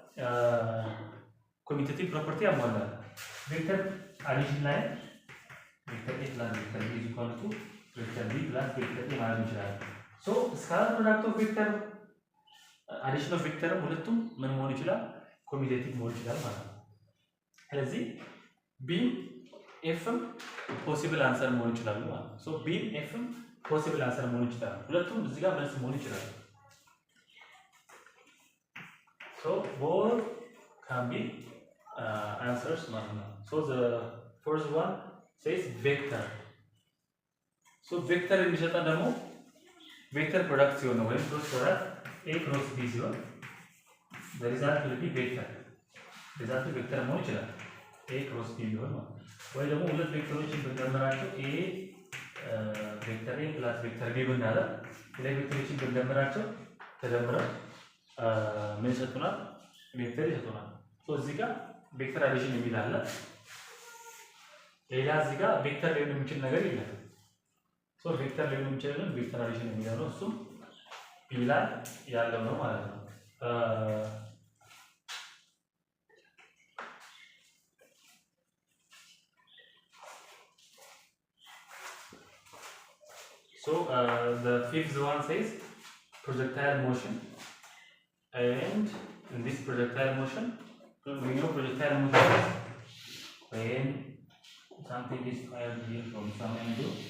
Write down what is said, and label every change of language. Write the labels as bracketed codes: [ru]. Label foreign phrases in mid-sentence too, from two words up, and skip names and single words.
[en] commutative property [am] ያሟላል። [en] vector addition [am] ላይ [en] vector a plus vector b equal to vector b plus vector a [am] ማለት እንችላለን። [en] so scalar product of vector addition of vector [am] ሁለቱም ምን መሆን ይችላል? ኮሚቴቲቭ መሆን ይችላል ማለት ነው። ስለዚህ ቢ ኤፍም [en] possible answer [am] መሆን ይችላሉ ማለት ነው። ሶ ቢም ኤፍም [en] possible answer [am] መሆን ይችላሉ። ሁለቱም እዚህ ጋር መልስ መሆን ይችላሉ። ሶ [en] both can be answers [am] ማለት ነው። ሶ [en] the first one says vector. ሶ ቬክተር [am] የሚሰጠን ደግሞ [en] vector product [am] ሲሆን ነው ወይም [en] cross product a cross b [am] ሲሆን [en] the result will be vector. [am] ሪዛልቱ ቬክተር መሆን ይችላል [en] a cross b [am] ቢሆን ማለት ነው። ወይ ደግሞ ሁለት ቬክተሮችን ብንደምራቸው a [en] vector a plus vector b [am] ብናደርግ ሁለት ቬክተሮችን ብንደምራቸው ተደምረው ምን ይሰጡናል? ቬክተር ይሰጡናል። ሶ እዚህ ጋር [en] vector addition [am] የሚል አለ። ሌላ እዚህ ጋር ቬክተር ሊሆን የሚችል ነገር የለም። ሶ ቬክተር ሊሆን የሚችል [en] vector addition [am] የሚለው ነው። እሱም b ላይ ያለው ነው ማለት ነው። [en] So the fifth one says projectile motion, and in this projectile motion, we know projectile motion is when something is fired here from some angle.